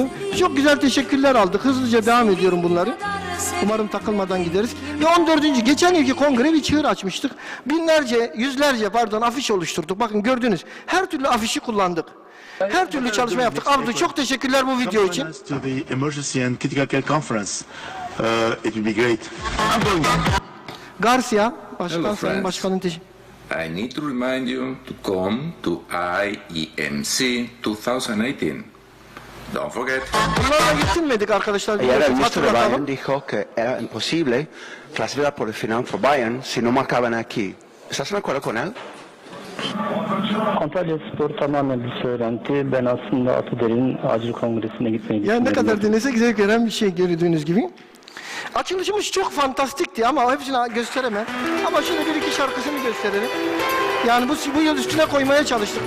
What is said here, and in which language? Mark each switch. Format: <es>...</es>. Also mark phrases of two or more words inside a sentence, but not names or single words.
<tr>Çok güzel teşekkürler aldık. Hızlıca devam ediyorum bunları. Umarım takılmadan gideriz. Ve 14. geçen yılki kongre bir çığır açmıştık. Yüzlerce afiş oluşturduk. Bakın gördünüz. Her türlü afişi kullandık. Her türlü çalışma yaptık. Abdü çok teşekkürler bu video için.</tr> <en>To the Emergency and Critical Care Conference. It will be great. Garcia,</en> <tr>Başkan, Sayın Başkan'ın</tr> <en>I need to remind you to come to IEMC 2018. Don't forget.</en> <tr>Bunlarla yetinmedik arkadaşlar.</tr> <es>Ayer el ministro de Bayern dijo que era imposible clasificar por el final for Bayern si no marcaban aquí. ¿Estás de acuerdo con él?</es> <tr>Antalya Spor tamamen bir söylenti. Ben aslında Atuder'in acil kongresine gitmeyi düşünüyorum. Yani ne kadar dinlesek zevk veren bir şey gördüğünüz gibi. Açılışımız çok fantastikti ama hepsini gösteremem. Ama şöyle bir iki şarkısını gösterelim. Yani bu yıl üstüne koymaya çalıştık.</tr>